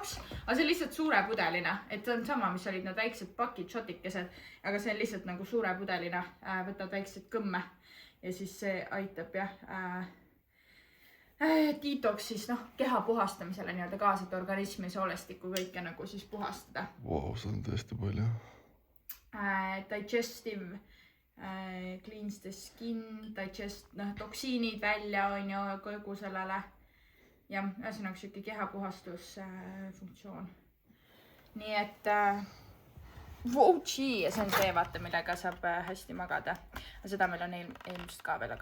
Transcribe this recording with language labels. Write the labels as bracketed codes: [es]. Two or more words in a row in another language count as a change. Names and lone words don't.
[et] Aga see on lihtsalt suure pudelina. Et see on sama, mis olid need väiksed pakid, shotikesed. Aga see on lihtsalt nagu suure pudelina. Võtad väiksed kõmme. Ja siis see aitab jah... Detox siis keha puhastamisele nii-öelda kaasa, et organismi soolestikku kõike nagu siis puhastada. Wow, see on tõesti palju. [en] Digestive, cleans the skin, [et] toksiinid välja on ju kogu sellele. Ja ühesõnaga siuke kehapuhastusfunktsioon. Nii et Wowtši ja see on see, vaata, millega saab hästi magada. Seda meil on eelmist ka veel.